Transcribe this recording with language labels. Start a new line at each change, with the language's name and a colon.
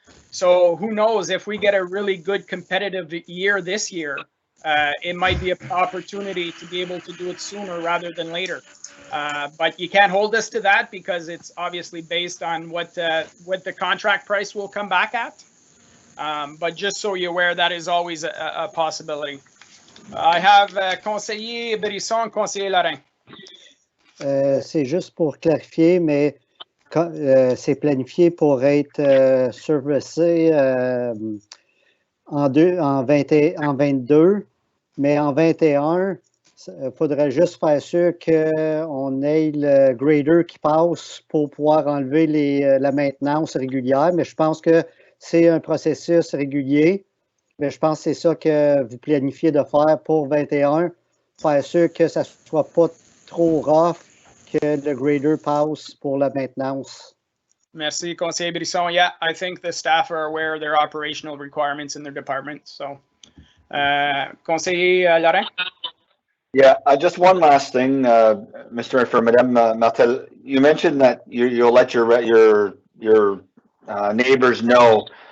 English: So who knows, if we get a really good competitive year this year, it might be an opportunity to be able to do it sooner rather than later. But you can't hold us to that because it's obviously based on what the contract price will come back at. But just so you're aware, that is always a possibility. I have conseiller Brisson, conseiller Lorrain.
French: C'est juste pour clarifier, mais c'est planifié pour être servicé en 22, mais en 21, il faudrait juste faire sûr qu'on ait le grader qui passe pour pouvoir enlever la maintenance régulière, mais je pense que c'est un processus régulier. Mais je pense que c'est ça que vous planifiez de faire pour 21, faire sûr que ça ne soit pas trop rough, que le grader passe pour la maintenance. Merci, Conseiller Brisson.
English: Yeah, I think the staff are aware of their operational requirements in their department. So, Conseiller Laurent? Yeah, just one last thing, Mr. for Madame Martel. You mentioned that you'll let your neighbors know.